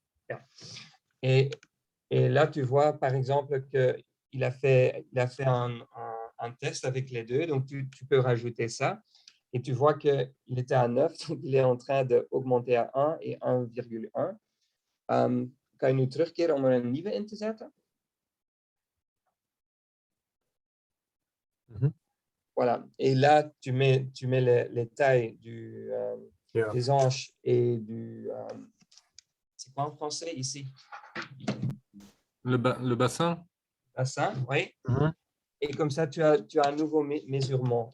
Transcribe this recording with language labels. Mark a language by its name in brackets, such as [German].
[French] Yeah. Et là, tu vois, par exemple, qu'il a fait un test avec les deux. Donc, tu peux rajouter ça. Et tu vois qu'il était à 9, donc il est en train d'augmenter à 1 et 1,1. [Dutch] Kan je nu terugkeren om er een nieuwe in te zetten? [French] Voilà. Et là, tu mets les tailles des hanches et du… c'est quoi en français ici? Le bassin? Bassin, oui. Et comme ça, tu as un nouveau mesurement.